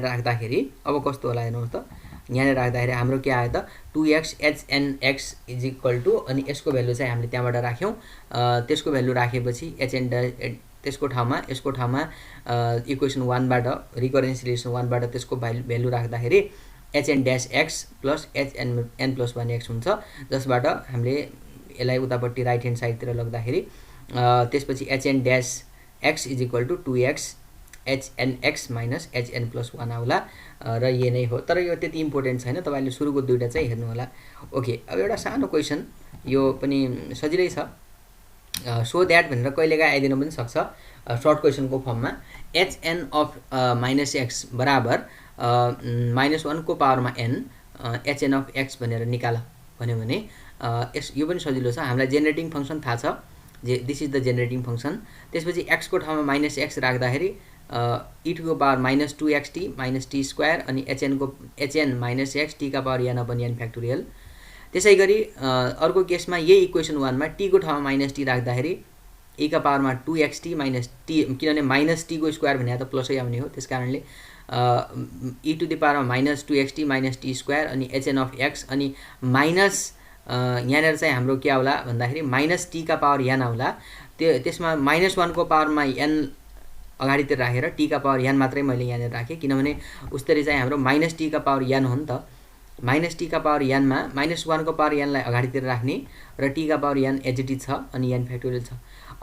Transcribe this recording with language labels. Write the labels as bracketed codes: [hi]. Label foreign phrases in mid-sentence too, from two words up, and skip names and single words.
[ne] राख्दाखेरि अब कस्तो होला हेर्नुहोस् त, यहाँनिर राख्दाखेरि हाम्रो के आयो त 2x hn(x) अनि यसको भ्यालु चाहिँ हामीले त्यहाँबाट राख्यौं, त्यसको भ्यालु राखेपछि hn त्यसको ठाउँमा यसको ठाउँमा इक्वेसन 1 बाट [en] recurrence relation [ne] 1 बाट त्यसको भ्यालु राख्दाखेरि hn-x plus hn+1x हुन्छ, जसबाट हामीले यसलाई उतापट्टि [en] right hand sideतिर [ne] लग्दाखेरि त्यसपछि hn-x = 2x hn(x minus hn+1 आउला र यो नै हो। तर यो त्यति इम्पोर्टेन्ट छैन, तपाईले सुरुको दुईटा चाहिँ हेर्नु होला। ओके, अब एउटा सानो क्वेशन, यो पनि सजिलै छ, [en] so that [ne] भनेर कहिलेकाहीँ आइदिन पनि सक्छ [en] short questionको [ne] फर्ममा। hn of -x बराबर -1 को पावरमा n hn of x भनेर निकाल भन्यो भने यो पनि सजिलो छ। हामीलाई [en] generating function [ne] थाहा छ, [en] this is the generating function. [ne] त्यसपछि x को ठाउँमा -x राख्दाखेरि [en] e to the power -2xt minus t square [ne] अनि hn -x t का पावर n अपन n फ्याक्टोरियल। त्यसैगरी अर्को केसमा यही इक्वेसन 1 मा t को ठाउँमा -t राख्दाखेरि e का पावरमा 2xt minus t, किनभने -t को स्क्वायर भने त प्लसै आउने हो, त्यसकारणले [en] e to the power -2xt minus t square [ne] अनि hn of x अनि माइनस यहाँनिर चाहिँ हाम्रो के आउला भन्दाखेरि -t का पावर n आउला, त्यसमा -1 को पावरमा n अगाडितिर राखेर t का पावर n मात्रै मैले यहाँनिर राखे, किनभने उस्तरी चाहिँ हाम्रो -t का पावर n हो नि त। -t का पावर n मा -1 को पावर n लाई अगाडितिर राख्ने र t का पावर n [en] as it is [ne] छ अनि n फ्याक्टोरियल छ।